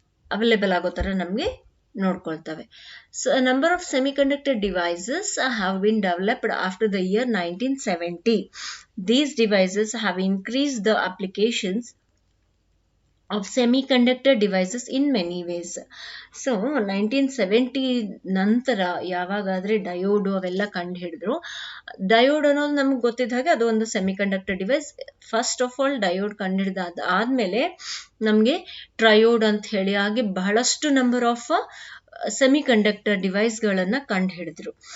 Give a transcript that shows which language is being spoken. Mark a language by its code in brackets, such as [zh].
[en] available [kn] ಆಗೋ ಥರ ನಮಗೆ ನೋಡ್ಕೊಳ್ತವೆ. [en] So number of semiconductor devices have been developed after the year 1970. These devices have increased the applications of semiconductor devices in many ways. [kn] So 1970 ನಂತರ ಯಾವಾಗಾದರೆ diode ಅವೆಲ್ಲ ಕಂಡು ಹಿಡಿದ್ರು. Diode ಅನ್ನೋದು ನಮ್ಗೆ ಗೊತ್ತಿದ್ದ ಹಾಗೆ ಅದು ಒಂದು semiconductor device. [en] first of all [kn] diode ಕಂಡು ಹಿಡಿದಾದ ಆದಮೇಲೆ ನಮಗೆ ಟ್ರಯೋಡ್ ಅಂತ ಹೇಳಿ ಹಾಗೆ ಬಹಳಷ್ಟು ನಂಬರ್ ಆಫ್ ಸೆಮಿಕಂಡಕ್ಟರ್ ಡಿವೈಸ್ಗಳನ್ನು ಕಂಡು ಹಿಡಿದ್ರು.